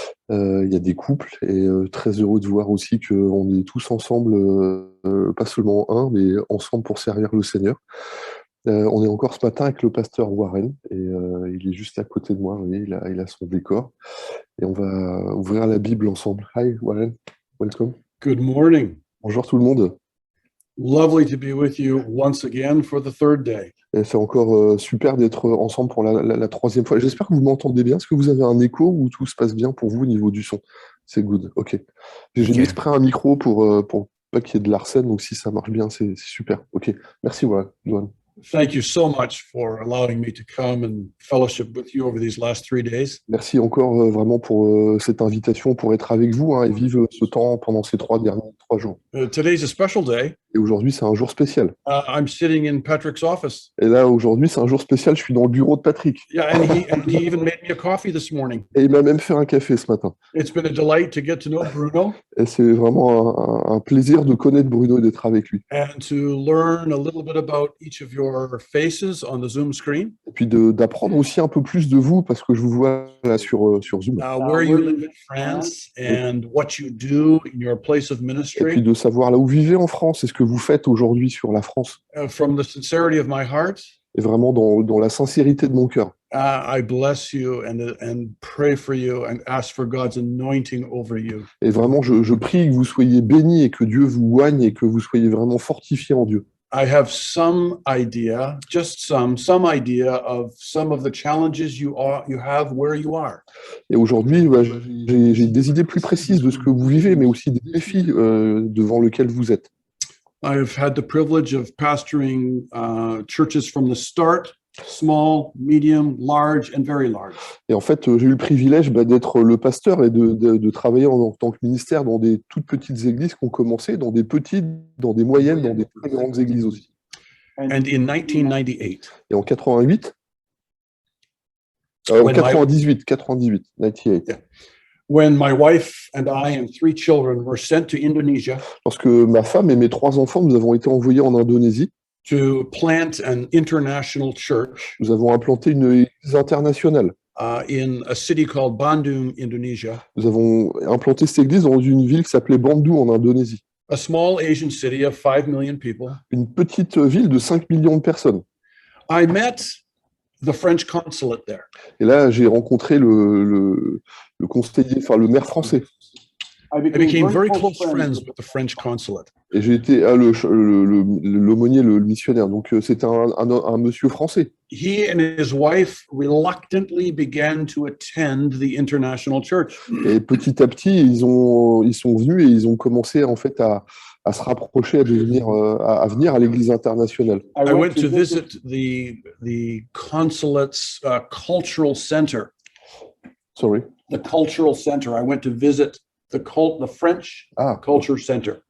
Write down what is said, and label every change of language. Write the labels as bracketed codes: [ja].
[fr] Il y a des couples et très heureux de voir aussi qu'on est tous ensemble, pas seulement un, mais ensemble pour servir le Seigneur. On est encore ce matin avec le pasteur Warren et il est juste à côté de moi. Vous voyez, il a son décor et on va ouvrir la Bible ensemble. [en] Hi Warren, welcome. Good morning. [fr] Bonjour tout le monde. [en] Lovely to be with you once again for the third day. [fr] Et c'est encore super d'être ensemble pour la troisième fois. J'espère que vous m'entendez bien. Est-ce que vous avez un écho ou tout se passe bien pour vous au niveau du son? C'est good, ok. J'ai mis exprès un micro pour pas qu'il y ait de l'arsène, donc si ça marche bien, c'est super. Ok, merci, voilà, Johan. [en] Thank you so much for allowing me to come and fellowship with you over these last 3 days. [fr] Merci encore vraiment pour cette invitation, pour être avec vous et vivre ce temps pendant ces 3 jours. [en] Today's a special day. [fr] Et aujourd'hui, c'est un jour spécial. [en] I'm sitting in Patrick's office. [fr] Et là, aujourd'hui, c'est un jour spécial. Je suis dans le bureau de Patrick. [en] Yeah, and he even made me a coffee this morning. [fr] Et il m'a même fait un café ce matin. [en] It's been a delight to get to know Bruno. [fr] Et c'est vraiment un plaisir de connaître Bruno et d'être avec lui. [en] And to learn a little bit about each of your faces on the Zoom screen. [fr] Et puis d'apprendre aussi un peu plus de vous, parce que je vous vois là sur Zoom. [en] Where you live in France and what you do in your place of [fr] Et puis [en] ministry. [fr] de savoir là où vous vivez en France et ce que vous faites aujourd'hui sur la France. [en] From the sincerity of my heart. [fr] Et vraiment dans la sincérité de mon cœur. [en] I bless you and pray for you and ask for God's anointing over you. [fr] Et vraiment, je prie que vous soyez bénis et que Dieu vous oigne et que vous soyez vraiment fortifiés en Dieu. [en] I have some idea, just some idea of some of the challenges you have where you are. [fr] Et aujourd'hui, j'ai des idées plus précises de ce que vous vivez, mais aussi des défis devant lesquels vous êtes. [en] I've had the privilege of pastoring churches from the start, small, medium, large, and very large. [fr] Et en fait, j'ai eu le privilège d'être le pasteur et de travailler en tant que ministère dans des toutes petites églises qui ont commencé, dans des petites, dans des moyennes, dans des très grandes églises aussi. [en] And in 1998. [fr] Et en 88, en 98, 98. [en] Yeah. When my wife and I and 3 children were sent to Indonesia. [fr] Lorsque ma femme et mes 3 enfants, nous avons été envoyés en Indonésie. [en] To plant an international church. [fr] Nous avons implanté une église internationale. [en] In a city called Bandung, Indonesia. [fr] Nous avons implanté cette église dans une ville qui s'appelait Bandung en Indonésie. [en] A small Asian city of 5 million people. [fr] Une petite ville de 5 millions de personnes. [en] I met the French consulate there. [fr] Et là, j'ai rencontré le conseiller, enfin le maire français. [en] I became very close friends with the French consulate. [fr] Et j'ai été l'aumônier, le missionnaire. Donc c'était un monsieur français. [en] He and his wife reluctantly began to attend the international church. [fr] Et petit à petit, ils sont venus et ils ont commencé en fait à se rapprocher, à venir à l'église internationale. [en] I went to visit the consulate's cultural center. Sorry. The cultural center. I went to visit the French Culture Center.